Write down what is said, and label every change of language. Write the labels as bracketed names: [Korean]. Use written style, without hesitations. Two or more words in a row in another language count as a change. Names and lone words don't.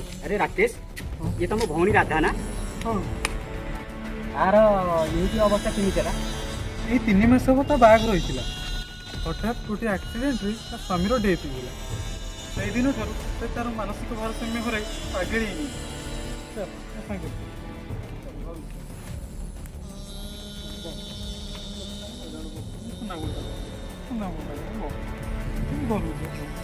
[Odia] ଅରେ ରାକେଶ ଏ ତ ମୋ ଭଉଣୀ ରାଧା ନା ହଁ ତାର ଏମିତି ଅବସ୍ଥା କେମିତି ହେଲା ଏଇ 3 ମାସ ହେବ ତା ବାହାଘର ହେଇଥିଲା ହଠାତ୍ ଗୋଟିଏ ଆକ୍ସିଡେଣ୍ଟରେ ତା ସ୍ୱାମୀର ଡେଥ୍ ହେଇଗଲା ସେଇଦିନ ଠାରୁ ସେ ତାର ମାନସିକ ଭାରସାମ୍ୟ ହରାଇ ପାଗେଳି ହେଇଯାଇଛି। ଚାଲ ମୋ ସାଙ୍ଗରେ ସୁନା ଭଉଣୀଟା ସୁନା ଭଉଣୀଟା ଘରକୁ ଚାଲ।